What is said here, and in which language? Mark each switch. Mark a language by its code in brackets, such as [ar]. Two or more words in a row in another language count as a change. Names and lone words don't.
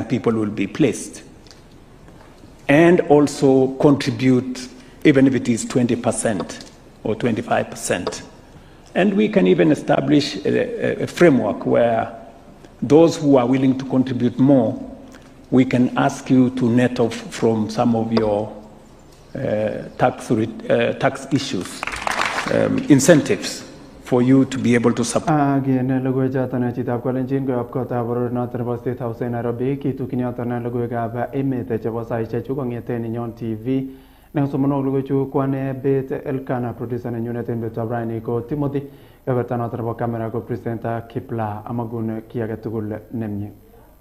[en] people will be placed, and also contribute, even if it is 20% or 25%, and we can even establish a framework where those who are willing to contribute more, we can ask you to net off from some of your tax issues, incentives for you to be able to support. Again, [kln] logoiywekab chitab Kalenjin koyob kotab boror noton nebo State House en Nairobi kitukyin yoton logoiywekab emet chebo saisiechu kong'eten Nenyon TV. Nesomonok logoiwechu kwane Bett Elkanah, producer nenyunet en betutab raini ko Timothy, keberta noton nebo camera ko presenter Kipla amagun ki age tugul nemie.